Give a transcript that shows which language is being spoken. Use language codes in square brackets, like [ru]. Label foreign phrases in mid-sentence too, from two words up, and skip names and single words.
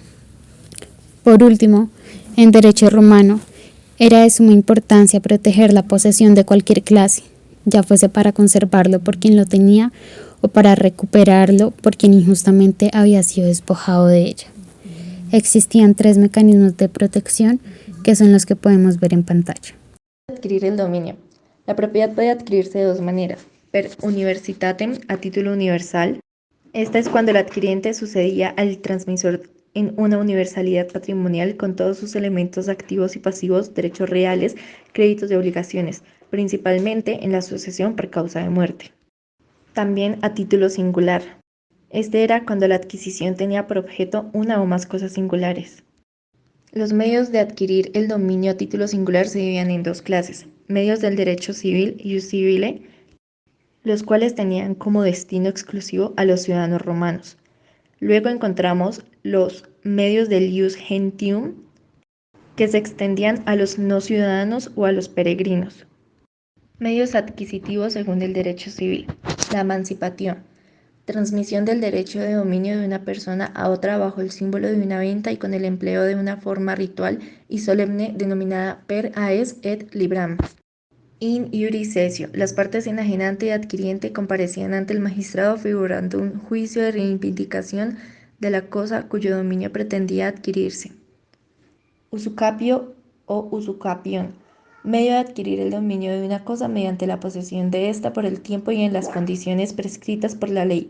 [es] Por último, en derecho romano, era de suma importancia proteger la posesión de cualquier clase, ya fuese para conservarlo por quien lo tenía o para recuperarlo por quien injustamente había sido despojado de ella. Existían 3 mecanismos de protección que son los que podemos ver en pantalla. Adquirir el dominio. La propiedad puede adquirirse de 2 maneras. [la] Per universitatem, [es] a título universal. Esta es cuando el adquiriente sucedía al transmisor en una universalidad patrimonial con todos sus elementos activos y pasivos, derechos reales, créditos y obligaciones, principalmente en la sucesión por causa de muerte. También a título singular. Este era cuando la adquisición tenía por objeto una o más cosas singulares. Los medios de adquirir el dominio a título singular se dividían en 2 clases: medios del derecho civil, [la] ius civile, [es] los cuales tenían como destino exclusivo a los ciudadanos romanos. Luego encontramos los medios del [la] ius gentium, [es] que se extendían a los no ciudadanos o a los peregrinos. Medios adquisitivos según el derecho civil. La emancipación. Transmisión del derecho de dominio de una persona a otra bajo el símbolo de una venta y con el empleo de una forma ritual y solemne denominada [la] per aes et libram. In iuris cessio. [es] Las partes enajenante y adquiriente comparecían ante el magistrado figurando un juicio de reivindicación de la cosa cuyo dominio pretendía adquirirse. Usucapio o usucapión. Medio de adquirir el dominio de una cosa mediante la posesión de ésta por el tiempo y en las condiciones prescritas por la ley.